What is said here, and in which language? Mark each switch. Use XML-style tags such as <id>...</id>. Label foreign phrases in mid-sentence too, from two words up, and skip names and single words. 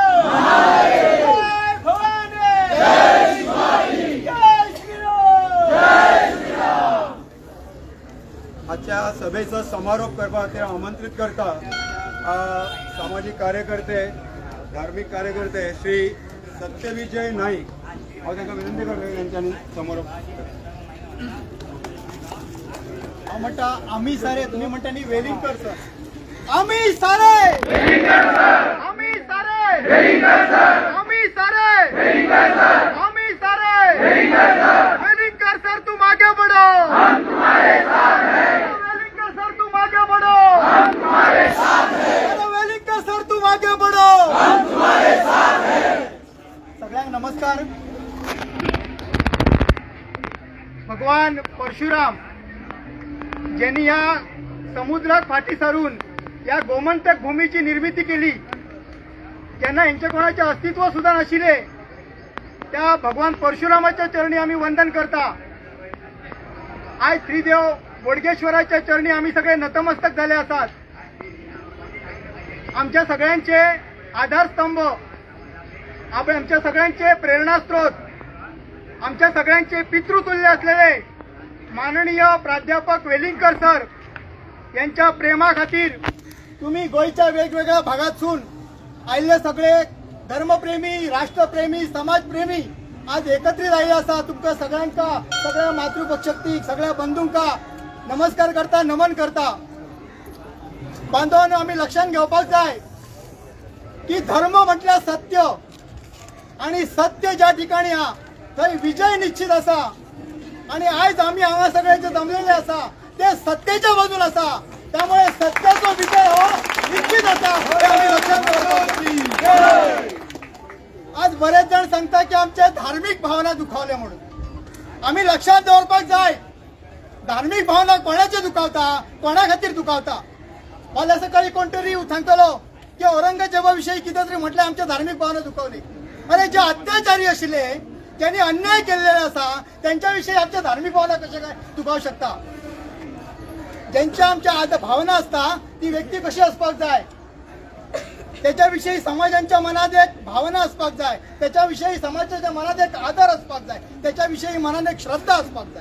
<mr>जय भवानी जय शिवाजी जय श्रीराम जय श्रीराम.</mr> <kok>आजच्या सभेचा समारोप करपाक खातीर आमंत्रित करता सामाजिक कार्यकर्ते, धार्मिक कार्यकर्ते श्री सत्यविजय नाईक. हांव तांकां विनंती करता तांच्यांनी समारोप. हांव म्हणटा आमी सारे, तुमी म्हणटा न्ही वेलिंगकर सर. आमी सारे आमी सारे आमी सारे आमी सारे.</kok> <hi>वेलिंगकर सर तुम आगे बढ़ो, हम तुम्हारे साथ हैं. वेलिंगकर सर तुम आगे बढ़ो, हम तुम्हारे साथ हैं. वेलिंगकर सर तुम आगे बढ़ो, हम तुम्हारे साथ हैं.</hi> <kok>सगळ्यांक नमस्कार.</kok> <mr>भगवान परशुराम ज्यांनी या समुद्रात फाटी सारून या गोमंतक भूमीची निर्मिती केली, त्यांना यांच्या कोणाचे अस्तित्व सुद्धा नशिले, त्या भगवान परशुरामाच्या चरणी आम्ही वंदन करता. आज श्रीदेव बोडगेश्वराच्या चरणी आम्ही सगळे नतमस्तक झाले असतात. आमच्या सगळ्यांचे आधारस्तंभ, आमच्या सगळ्यांचे प्रेरणास्त्रोत, आमच्या सगळ्यांचे पितृतुल्य असलेले माननीय प्राध्यापक वेलिंगकर सर यांच्या प्रेमा खातीर तुम्ही गोयच्या वेगवेगळ्या भागातून आयिल्ले सगळे</mr> <kok>धर्मप्रेमी, राष्ट्रप्रेमी, समाजप्रेमी आज एकत्रित आयले असा. तुमका सगळ्यांका, सगळ्या मातृपक्षाक, सगळ्या बंधूंका नमस्कार करता, नमन करता. बांधवांनो, आम्ही लक्षात घेवपाक जाय की धर्म म्हटल्यार सत्य, आणि सत्य ज्या ठिकाणी हा थंय विजय निश्चित असा. आणि आज आम्ही हांगा सगळे जे जमलेले असा ते सत्तेच्या बाजून असा. त्यामुळे सत्याचा विजय हो निश्चित असा हे आम्ही लक्षात घेवपाक. आज बरेच जण सांगता की आमच्या धार्मिक भावना दुखावल्या म्हणून. आम्ही लक्षात दवरपाक जाय, धार्मिक भावना कोणाचे दुखावता, कोणा खातीर दुखावता. फाल्यां सकाळी कोणतरी सांगतलो की औरंगजेबाविषयी कितें तरी म्हटलें आमच्या धार्मिक भावना दुखावली. अरे जे अत्याचारी आशिल्ले, ज्यांनी अन्याय केलेले असा, त्यांच्याविषयी आमच्या धार्मिक भावना कशा काय दुखावू शकता. ज्यांच्या आमच्या भावना असता ती व्यक्ती कशी असपाक जाय, त्याच्याविषयी समाजाच्या मनात एक भावना असपाक जाय, त्याच्याविषयी समाजाच्या मनात एक आदर असपाक जाय, त्याच्याविषयी मनात एक श्रद्धा असपाक जाय.</kok>